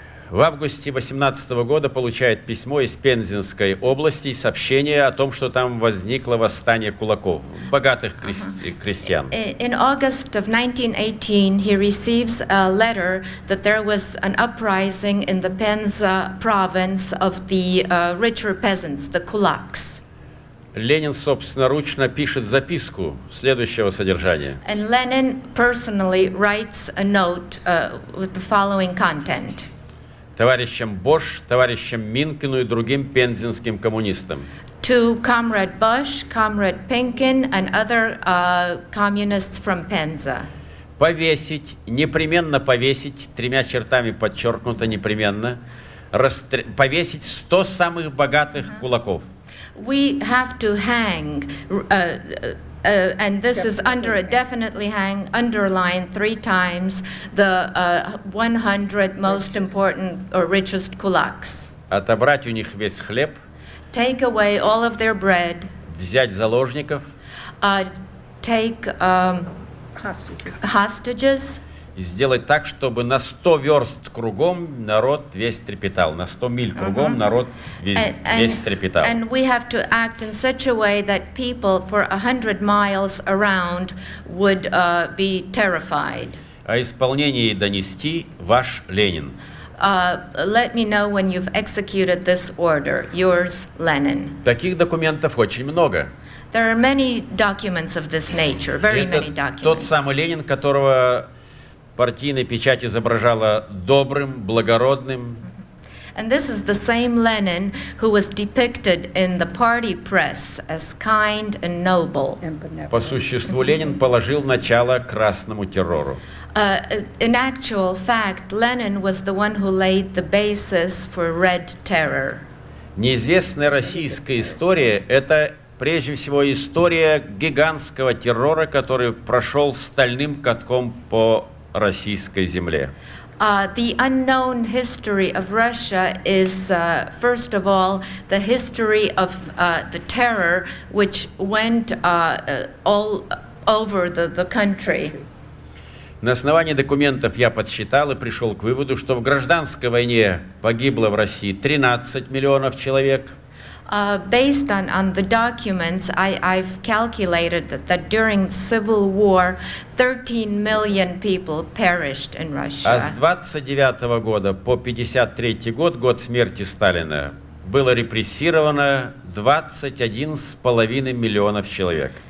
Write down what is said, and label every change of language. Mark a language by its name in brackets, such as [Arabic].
[Russian] В августе 18 года получает письмо из Пензенской области, сообщение о том, что там возникло восстание кулаков, богатых крестьян. [English] In August of 1918, he receives a letter that there was an uprising in the Penza province of the richer peasants, the kulaks. [Russian] Ленин собственноручно пишет записку следующего содержания. [English] And Lenin personally writes a note with the following content. [Russian] Товарищам Бош, товарищам Минкину и другим пензенским коммунистам. [English] To Comrade Bush, Comrade Pinkin, and other communists from Penza. [Russian] Повесить, непременно повесить, тремя чертами подчеркнуто непременно, повесить 100 самых богатых кулаков. [English] We have to hang, and this is under a definitely hang, underlined 3 times, the 100 most important or richest kulaks. [Russian] Отобрать у них весь хлеб. [English] Take away all of their bread. [Russian] Взять заложников. [English] Take hostages. [Russian] сделать так, чтобы на 100 верст кругом народ весь трепетал, на 100 миль кругом народ весь трепетал. [English] And we have to act in such a way that people for 100 miles around would be terrified. [Russian] О исполнении донести ваш Ленин. [English] Let me know when you've executed this order. Yours, Lenin. [Russian] Таких документов очень много. [English] There are many documents of this nature, very many [Russian] Это тот [English] documents. [Russian] самый Ленин, которого партийная печать изображала добрым, благородным. [English] And this is the same Lenin who was depicted in the party press as kind and noble. [Russian] По существу Ленин положил начало красному террору. [English] In actual fact, Lenin was the one who laid the basis for Red Terror. [Russian] Неизвестная российская история – это прежде всего история гигантского террора, который прошел стальным катком по российской земле. [English] The unknown history of Russia is, first of all, the history of the terror which went all over the country. [Russian] На основании документов я подсчитал и пришел к выводу, что в гражданской войне погибло в России 13 миллионов человек. [English] Based on the documents, I've calculated that during the Civil War, 13 million people perished in [Russian] А с [English] Russia. [Russian] 29 года по 53 год, год смерти Сталина, было репрессировано 21,5 миллионов человек.